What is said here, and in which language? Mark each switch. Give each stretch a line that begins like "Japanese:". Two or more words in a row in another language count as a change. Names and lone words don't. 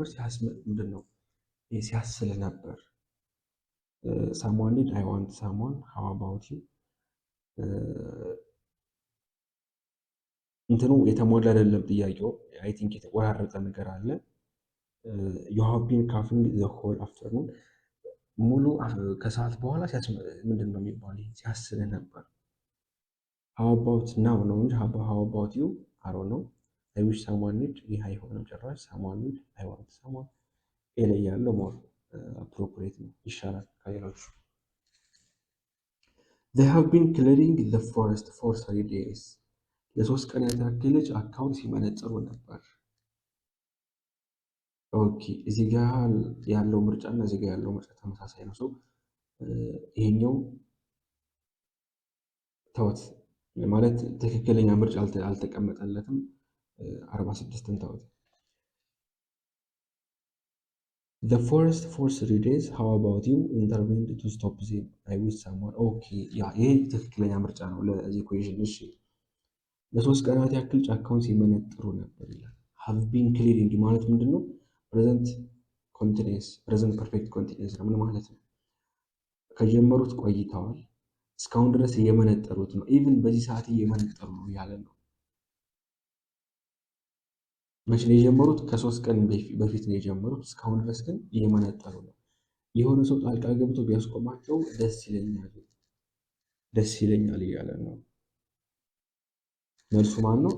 Amharic: ምንድን ነው ሲያስል ነበር።
English: someone did I want someone how about you።
Amharic: እንትኑ የተሞላ አይደለም ጥያቄው።
English: I think
Amharic: የተቆራረጠ ነገር አለ።
English: you have been carving the whole afternoon
Amharic: ሙሉ ከሰዓት በኋላ ምንድን ነው የሚባለው? ሲያስል ነበር።
English: how about now
Amharic: ነው እንጂ
English: how about you
Amharic: አሮ ነው።
English: I wish someone need
Amharic: ይህ አይሆንም ጭራሽ።
English: someone need I want someone a
Amharic: ላይ ያለው
English: more appropriate
Amharic: ነው፣ ይሻላል ከሌሎቹ።
English: they have been clearing the forest for 3 days
Amharic: ለ3 ቀናት ያክል ጫካውን ሲመነጥሩ ነበር። ኦኬ እዚህ ጋር ያለው ምርጫ እና እዚህ ጋር ያለው ምርጫ ተመሳሳይ ነው። ሰው ይሄኛው ተውት ማለት ትክክለኛ ምርጫ አልተቀመጠለትም። 46ን ተውት።
English: the forest for 3 days how about you intervened to stop them I wish someone
Amharic: ኦኬ ያ ይሄ ትክክለኛ ምርጫ ነው ለዚህ ኢኩዌሽን። እሺ ለሶስት ቀናት ያክል ጫካውን ሲመነጥሩ ነበር ይላል።
English: have been clearing
Amharic: ማለት ምንድን ነው?
English: present continuous present perfect continuous
Amharic: ነው። ምን ማለት ነው? ከጀመሩት ቆይተዋል፣ እስካሁን ድረስ እየመነጠሩት ነው። ኢቭን በዚህ ሰዓት እየመነጠሩ ነው ያለ ነው። መቼ ነው የጀመሩት? ከ3 ቀን በፊት ነው የጀመሩት። እስካሁን ድረስ ግን እየመነጠሩ ነው። የሆነ ሰው ጣልቃ ገብቶ ቢያስቆማቸው ደስ ይለኛል እያለ ነው። መልሱ ማን ነው?